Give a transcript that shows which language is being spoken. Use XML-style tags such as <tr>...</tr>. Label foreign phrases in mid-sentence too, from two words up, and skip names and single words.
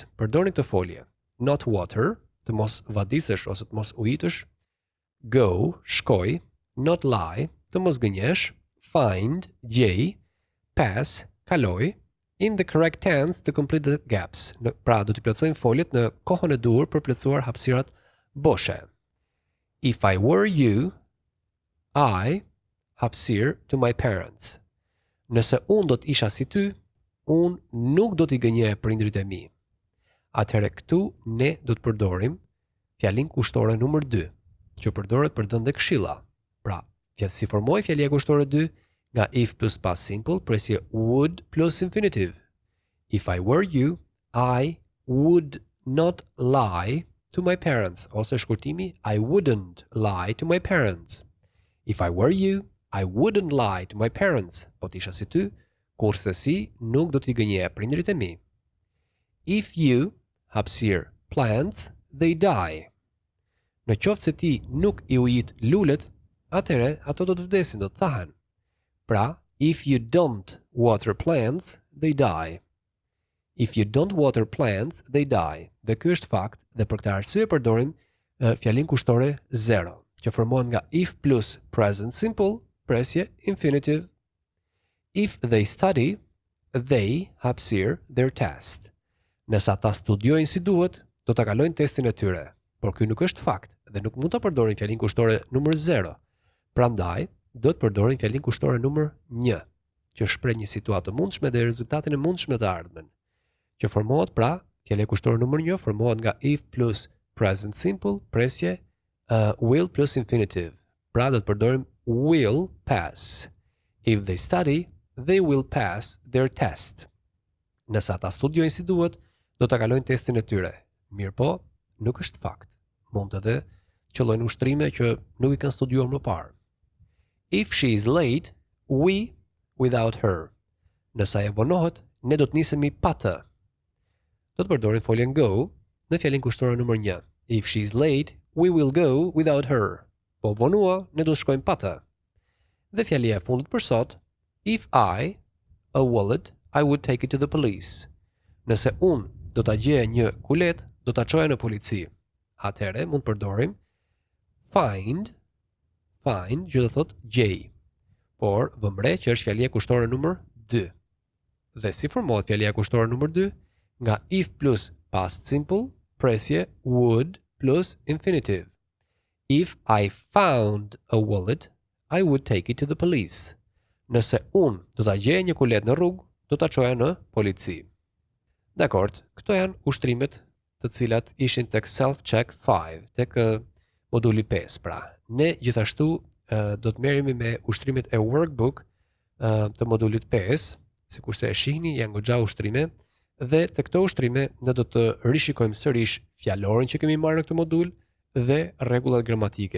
<sq>Përdorni këtë folje.</sq> <en>Not water,</en> <sq>të mos vadisësh ose të mos ujitësh. Go, shkoj.</sq> <en>Not lie,</en> <sq>të mos gënjesh. Find, gjej. Pass, kaloj.</sq> <en>In the correct tense to complete the gaps.</en> <sq>Pra, do t'i plotësojmë foljet në kohën e duhur për plotësuar hapësirat boshe.</sq> <en>If I were you, I, hapësir to my parents.</en> <sq>Nëse unë do t'isha si ty, unë nuk do t'i gënje prindrit e mi. Atëherë këtu ne do të përdorim fjalin kushtore nëmër 2, që përdoret për dhënë dhe këshilla. Pra, si formoj fjalia kushtore 2 nga</sq> <en>if plus past simple</en> <sq>presje</sq> <en>would plus infinitive. If I were you, I would not lie to my parents.</en> <sq>Ose shkurtimi,</sq> <en>I wouldn't lie to my parents. If I were you, I wouldn't lie to my parents.</en> <sq>Po t'isha si ty, kurse si nuk do t'i gënjeja prindrit e mi.</sq> <en>If you, hapësir, plants, they die.</en> <sq>Në qoftë se ti nuk i ujit lulet, atëre ato do të vdesin, do të thahen. Pra,</sq> <en>if you don't water plants, they die. If you don't water plants, they die.</en> <sq>Dhe ky është fakt, dhe për këtë arsye përdorim fjalin kushtore 0, që formohet nga</sq> <en>if plus present simple,</en> <sq>presje infinitive.</sq> <en>If they study, they hapësir their test.</en> <sq>Nëse ata studiojnë si duhet, do ta kalojnë testin e tyre. Por ky nuk është fakt dhe nuk mund ta përdorim fjalin kushtore numër 0. Prandaj, do të përdorim fjalin kushtore numër 1, që shpreh një situatë të mundshme dhe rezultatin e mundshme të ardhmen. Që formohet pra, fjalia kushtore numër 1 formohet nga</sq> <en>if plus present simple,</en> <sq>presje</sq> <en>will plus infinitive.</en> <sq>Pra do të përdorim</sq> <en>will pass. If they study, they will pass their test.</en> <sq>Nëse ata studiojnë si duhet, do ta kalojnë testin e tyre. Mirë po, nuk është fakt. Mund edhe qëllojnë ushtrime që nuk i kanë studiuar më parë.</sq> <en>If she is late, we without her.</en> <sq>Nëse ajo vonohet, ne do të nisemi pa të. Do të përdorim foljen go në fjalin kushtore numër 1.</sq> <en>If she is late, we will go without her.</en> <sq>Po vonua, ne do të shkojmë pa të. Dhe fjalia e fundit për sot,</sq> <en>if I, a wallet, I would take it to the police.</en> <sq>Nëse unë do ta gjeja një kulet, do ta çoja në polici. Atëherë mund të përdorim find, që do thot gjej. Por vëmre që është fjalia kushtore numër 2. Dhe si formohet fjalia kushtore numër 2? Nga</sq> <en>if plus past simple,</en> <sq>presje</sq> <en>would plus infinitive. If I found a wallet, I would take it to the police.</en> <sq>Nëse unë do ta gjeja një kulet në rrugë, do ta çoja në polici. Dakord, këto janë ushtrimet të cilat ishin tek self-check 5, tek moduli 5. Pra, ne gjithashtu do të merremi me ushtrimet e workbook të modulit 5, sikurse e shihni, janë goxha ushtrime, dhe të këto ushtrime ne do të rishikojmë sërish fjalorin që kemi marrë në këtë modul dhe rregullat gramatike.</sq>